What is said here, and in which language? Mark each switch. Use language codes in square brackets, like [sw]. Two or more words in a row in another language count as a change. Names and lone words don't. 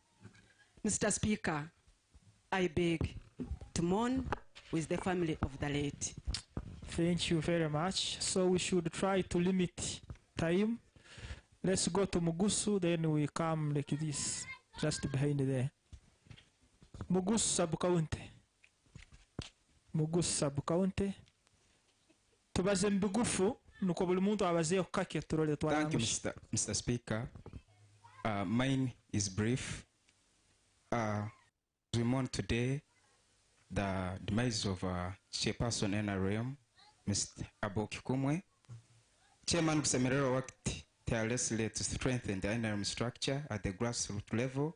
[en] Mr. Speaker, I beg to mourn with the family of the late. Thank you very much. So we should try to limit time. Let's go to Mugusu, then we come like this, just behind there. Mugusu Sub-County. Mugusu Sub-County. [ttj] Tubaze mbigufu, nuko buli muntu abaze okake turole twala. [en] Thank you, Mr. Speaker. Mine is brief. We mourn today the demise of Chairperson NRM, Mr. Aboki Kumwe. Chairman Kusemererwa worked tirelessly to strengthen the NRM structure at the grassroots level.